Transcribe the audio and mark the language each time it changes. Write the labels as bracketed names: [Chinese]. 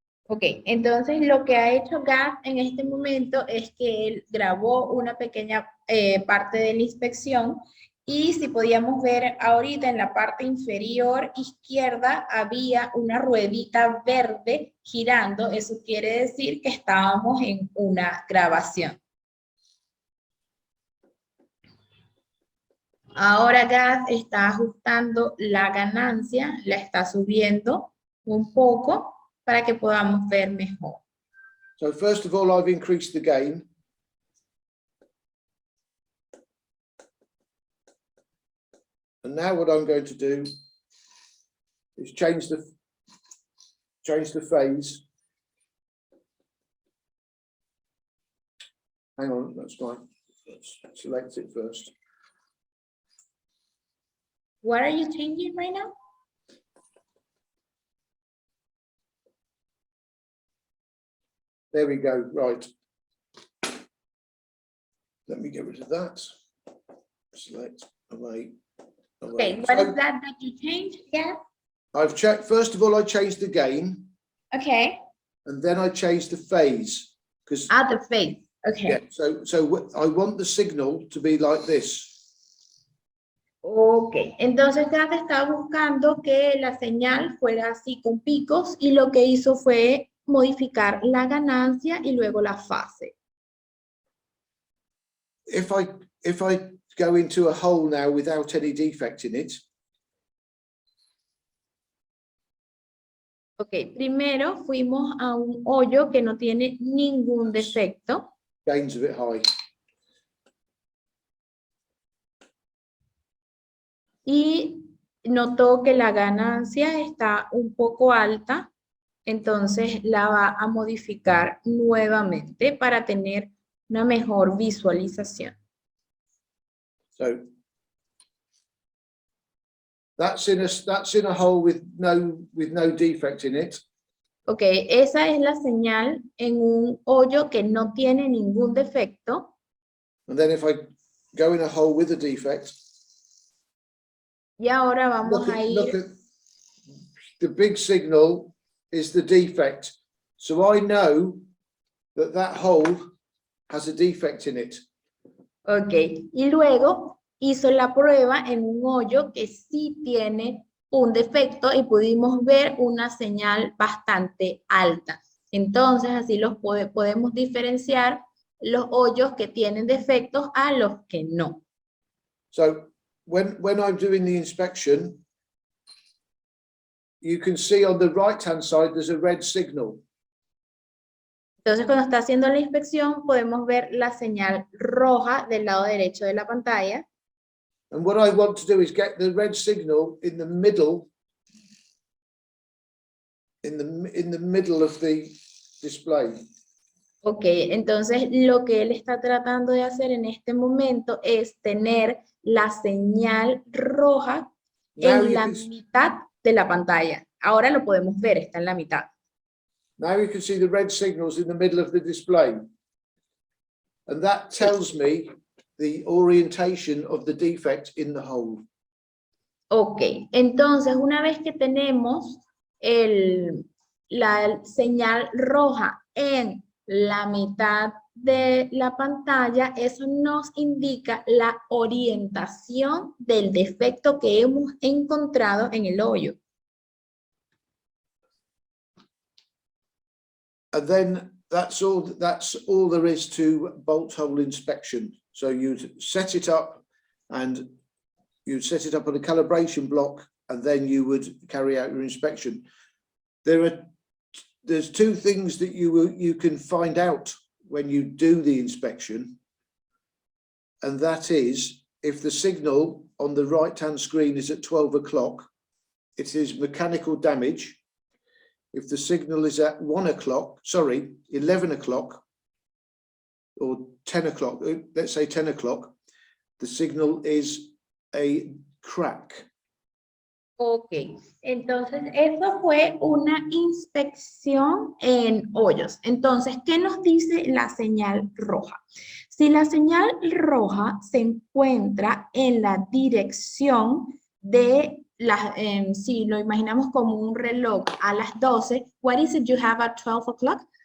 [Spanish] Ok, entonces lo que ha hecho Gaz en este momento es que él grabó una pequeña parte de la inspección y si podíamos ver ahorita en la parte inferior izquierda había una ruedita verde girando, eso quiere decir que estábamos en una grabación. Ahora Gaz está ajustando la ganancia, la está subiendo un poco para que podamos ver mejor. [English] So first of all, I've increased the gain. And now what I'm going to do is change the phase. Hang on, that's fine. Let's select it first. What are you changing right now? There we go, right. Let me get rid of that. Select, away, away. Okay, what So is that you changed? Yeah. I've checked, first of all, I changed the gain, Okay. and then I changed the phase. Because The phase. Okay. yeah, so I want the signal to be like this. [Spanish] Ok, entonces ya te estaba buscando que la señal fuera así con picos y lo que hizo fue modificar la ganancia y luego la fase. [English] If I go into a hole now without any defect in it. [Spanish] Ok, primero fuimos a un hoyo que no tiene ningún defecto. [English] Gain's a bit high. [Spanish] Y notó que la ganancia está un poco alta, entonces la va a modificar nuevamente para tener una mejor visualización. [English] So that's in a hole with no defect in it. [Spanish] Ok, esa es la señal en un hoyo que no tiene ningún defecto. [English] And then if I go in a hole with a defect. [Spanish] Y ahora vamos a ir. [English] Look at the big signal is the defect. So I know that hole has a defect in it. [Spanish] Ok, y luego hizo la prueba en un hoyo que sí tiene un defecto y pudimos ver una señal bastante alta. Entonces así los podemos diferenciar los hoyos que tienen defectos a los que no. [English] So when I'm doing the inspection, you can see on the right-hand side, there's a red signal. [Spanish] Entonces, cuando está haciendo la inspección, podemos ver la señal roja del lado derecho de la pantalla. [English] And what I want to do is get the red signal in the middle, in the middle of the display. [Spanish] Ok, entonces lo que él está tratando de hacer en este momento es tener la señal roja en la mitad de la pantalla. Ahora lo podemos ver, está en la mitad. [English] Now you can see the red signals in the middle of the display. And that tells me the orientation of the defect in the hole. [Spanish] Ok, entonces una vez que tenemos la señal roja en la mitad de la pantalla, eso nos indica la orientación del defecto que hemos encontrado en el hoyo. [English] And then that's all there is to bolt hole inspection. So you'd set it up and you'd set it up on a calibration block, and then you would carry out your inspection. There's two things that you can find out when you do the inspection, and that is if the signal on the right-hand screen is at 12 o'clock, it is mechanical damage. If the signal is at 11 o'clock or 10 o'clock, let's say 10 o'clock, the signal is a crack. [Spanish] Ok, entonces eso fue una inspección en hoyos. Entonces, ¿qué nos dice la señal roja? Si la señal roja se encuentra en la dirección de si lo imaginamos como un reloj a las 12, [English] what is it you have at 12 o'clock?